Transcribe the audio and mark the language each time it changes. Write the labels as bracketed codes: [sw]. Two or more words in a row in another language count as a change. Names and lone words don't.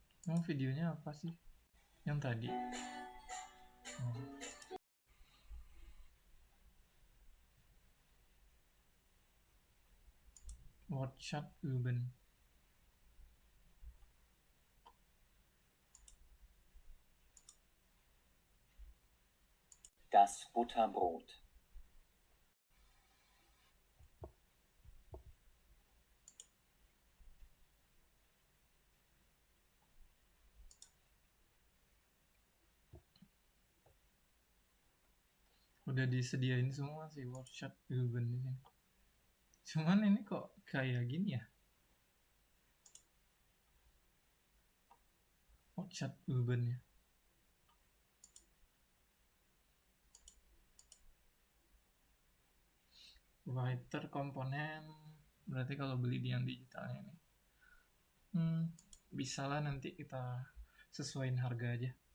[id] Emang videonya apa sih? Yang tadi? Oh. [de] Wortschatz üben. Das Butterbrot. [id] Udah disediain semua sih [de] Wortschatz üben [id] di sini. Cuman ini kok kayak gini ya? [de] Wortschatz üben ya. [id] Writer komponen, berarti kalau beli di yang digitalnya nih, bisa lah nanti kita sesuaiin harga aja.